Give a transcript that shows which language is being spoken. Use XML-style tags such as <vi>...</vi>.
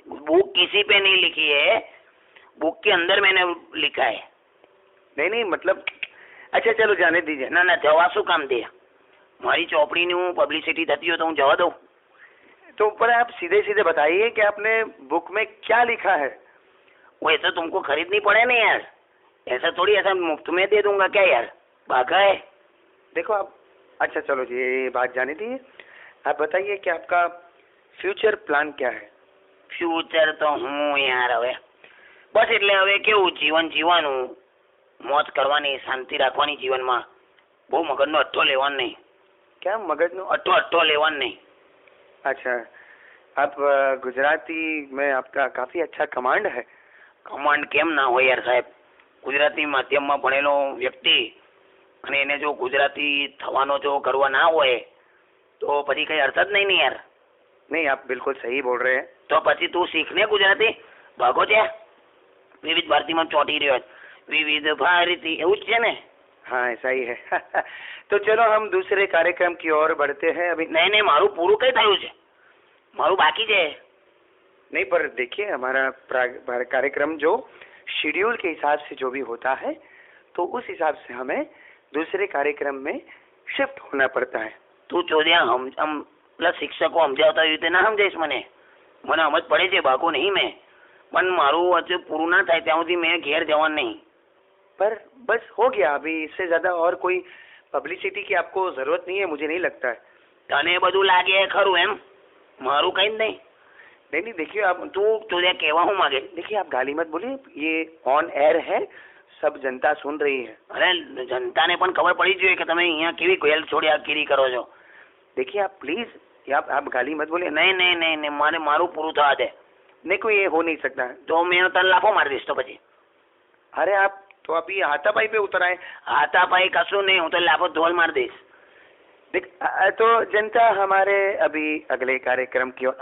<hi>Book किसी पे नहीं लिखी है, बुक के अंदर मैंने लिखा है। नहीं, मतलब अच्छा चलो जाने दीजिए।</hi> <gu>ના જવા શું કામ દે? મારી ચોપડીની હું પબ્લિસિટી થતી હોય તો હું જવા દઉં?</gu> <hi>तो ऊपर आप सीधे सीधे बताइए कि आपने बुक में क्या लिखा है। वो ऐसा तुमको खरीदनी पड़े ना यार, ऐसा थोड़ी, ऐसा मुफ्त में दे दूंगा क्या यार? भागा है। देखो आप, अच्छा चलो जी, ये बात जाने दीजिए। आप बताइए कि आपका ફ્યુચર પ્લાન ક્યાં હે?</hi> <gu>ફ્યુચર તો હું યાર હવે બસ એટલે હવે કેવું જીવન જીવવાનું, મોજ કરવાની, શાંતિ રાખવાની જીવનમાં. બહુ મગજનો અટ્ટો લેવાનો નહીં.</gu> <hi>क्या</hi> <gu>मगज नो? अट्टो लेवान नहीं.</gu> <hi>अच्छा, आप गुजराती में आपका काफी अच्छा कमांड है.</hi> <gu>કમાન્ડ કેમ ના હોય યાર સાહેબ? ગુજરાતી માધ્યમમાં ભણેલો વ્યક્તિ અને એને જો ગુજરાતી થવાનો જો ગર્વ ના હોય તો પછી કઈ અર્થ જ નહીં ને યાર.</gu> <hi>नहीं, आप बिल्कुल सही बोल रहे हैं.</hi> <gu>તો પછી તું શીખ ને ગુજરાતી. ભાગો છે વિવિધ ભારતીમાં ચોંટી રહ્યો વિવિધ ભારતી એવું જ છે ને.</gu> <hi>हाँ, ऐसा ही है. तो चलो हम दूसरे कार्यक्रम की ओर बढ़ते हैं अभी.</hi> <gu>નહીં નહીં, મારું પૂરું કઈ થયું છે? મારું બાકી છે.</gu> <hi>नहीं, पर देखिए हमारा कार्यक्रम जो शेड्यूल के हिसाब से जो भी होता है तो उस हिसाब से हमें दूसरे कार्यक्रम में शिफ्ट होना पड़ता है.</hi> <gu>તું ચોદ્યા આમ પેલા શિક્ષકો સમજાવતા એવી રીતે ના સમજાઈશ મને. મને સમજ પડે છે, ભાગો નહીં મેં, પણ મારું હજુ પૂરું ના થાય ત્યાં સુધી મેં ઘેર જવાનું નહીં.</gu> <hi>पर बस हो गया, अभी इससे ज्यादा और कोई पब्लिसिटी की आपको जरूरत नहीं है, मुझे नहीं लगता है.</hi> <gu>તને બધું લાગે ખરું એમ? મારું કઈ જ નહીં.</gu> <hi>नहीं, देखिए आप</hi> <gu>તું ચોદ્યા કહેવા શું માગે?</gu> <hi>देखिए आप गाली मत बोलिए, ये ऑन एयर है, सब जनता सुन रही है.</hi> <gu>અરે જનતાને પણ ખબર પડી જોઈએ કે તમે અહીંયા કેવી ગેલ છોડી ગીરી કરો છો.</gu> <hi>देखिए आप प्लीज, आप गाली मत बोलिए.</hi> <gu>નહીં નહીં નહીં નહીં, મારે મારું પૂરું થવા દે.</gu> <hi>नहीं, कोई ये हो नहीं सकता.</hi> <gu>તો મેં તને લાફો મારી દઈશ તો પછી.</gu> <hi>अरे आप तो अभी हाथापाई पे उतर आए.</hi> <gu>હાથાપાઈ કશું નહીં, હું તો લાફો ધોલ મારી દઈશ.</gu> <hi>देख तो जनता हमारे अभी अगले कार्यक्रम की ओर.</hi>